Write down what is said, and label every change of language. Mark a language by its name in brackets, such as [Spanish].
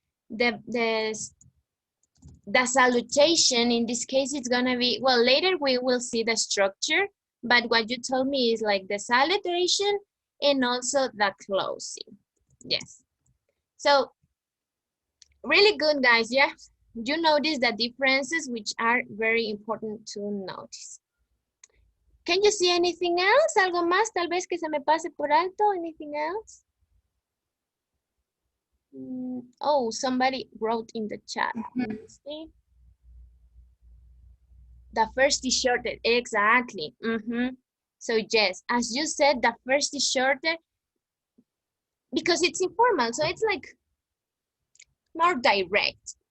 [English] The salutation, in this case, it's gonna be, well, later we will see the structure, but what you told me is like the salutation and also the closing. Yes. So, really good, guys, yeah? You notice the differences, which are very important to notice. Can you see anything else? [Spanish] ¿Algo más tal vez que se me pase por alto? [English] Anything else? Oh, somebody wrote in the chat. Let me see. The first is shorter, exactly. So yes, as you said, the first is shorter because it's informal, so it's like more direct.